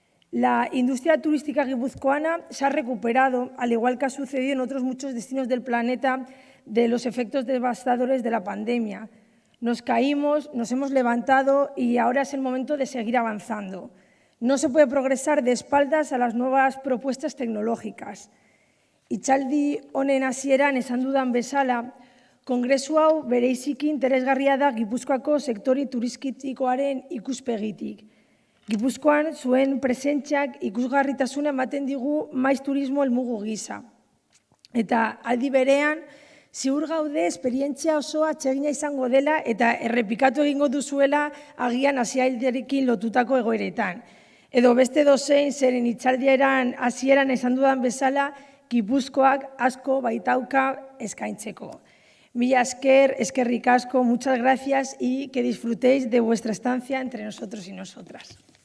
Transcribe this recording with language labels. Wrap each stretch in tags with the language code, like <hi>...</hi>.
<es>La industria turística guipuzcoana se ha recuperado, al igual que ha sucedido en otros muchos destinos del planeta, de los efectos devastadores de la pandemia. Nos caímos, nos hemos levantado y ahora es el momento de seguir avanzando. No se puede progresar de espaldas a las nuevas propuestas tecnológicas.</es> <eu>Hitzaldi honen hasieran esan dudan bezala, kongresu hau bereiziki interesgarria da Gipuzkoako sektore turistikoaren ikuspegitik. Gipuzkoan zuen presentziak ikusgarritasuna ematen digu maiz turismo helmugu gisa. Eta aldi berean, ziur gaude esperientzia osoa atsegina izango dela eta errepikatu egingo duzuela agian hasialdiarekin lotutako egoeretan. Edo beste dozein zeren hitzaldieran hasieran esan dudan bezala, Gipuzkoak asko baitauka eskaintzeko. Mila esker, eskerrik asko,</eu> <es>muchas gracias y que disfrutéis de vuestra estancia entre nosotros y nosotras.</es>